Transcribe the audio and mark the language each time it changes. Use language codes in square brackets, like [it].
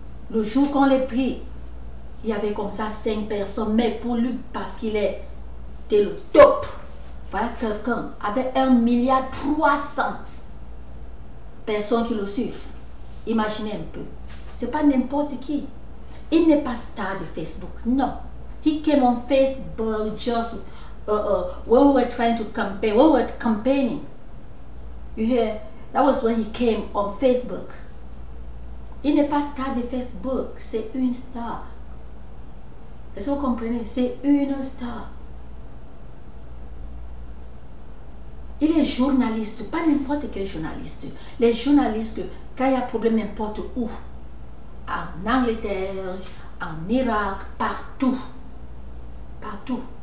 [fr] Le jour qu'on l'a pris, il y avait comme ça 5 personnes, mais pour lui, parce qu'il était le top, voilà quelqu'un avec 1,3 milliard personnes qui le suivent. Imaginez un peu. C'est pas n'importe qui. Il n'est pas star de Facebook. Non. [en] He came on Facebook just when we were trying to campaign. You hear? That was when he came on Facebook. [fr] Il n'est pas star de Facebook, c'est une star. Est-ce que vous comprenez? C'est une star. Il est journaliste, pas n'importe quel journaliste. Les journalistes, quand il y a problème n'importe où, en Angleterre, en Irak, partout. Partout.